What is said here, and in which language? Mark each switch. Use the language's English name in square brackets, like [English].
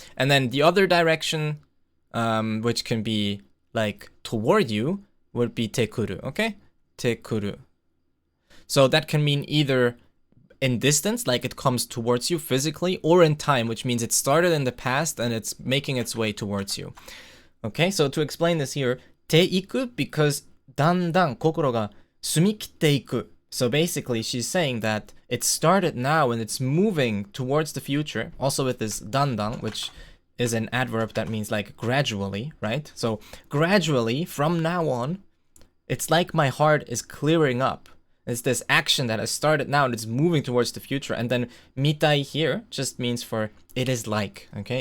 [English] And then the other direction, which can be like toward you, would be tekuru, okay? Tekuru. So that can mean either in distance, like it comes towards you physically, or in time, which means it started in the past and it's making its way towards you. Okay, so to explain this here, ていく because [Japanese] だんだん心が澄み切っていく。 [English] So basically, she's saying that it started now and it's moving towards the future. Also with this dandan, which is an adverb that means like gradually, right? So gradually, from now on, it's like my heart is clearing up. It's this action that has started now and it's moving towards the future. And then mitai here just means for it is like, okay?